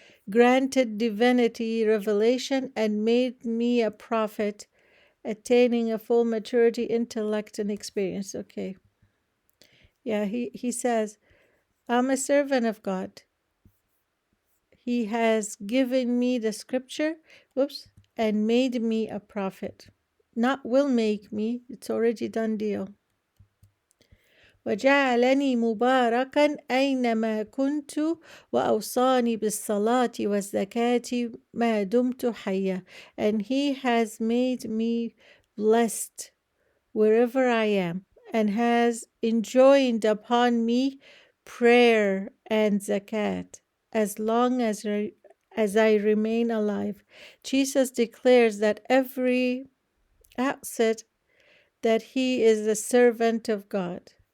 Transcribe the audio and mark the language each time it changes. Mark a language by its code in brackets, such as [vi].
[en] Granted divinity, revelation, and made me a prophet, attaining a full maturity, intellect, and experience. Okay. Yeah, he says, I'm a servant of God. He has given me the scripture, and made me a prophet. Not will make me, it's already done deal. [ar] وجعلني مباركا أينما كنت وأوصاني بالصلاة والزكاة ما دمت حيا. [en] And he has made me blessed wherever I am, and has enjoined upon me prayer and zakat as long as I remain alive. Jesus declares that every outset that he is the servant of God.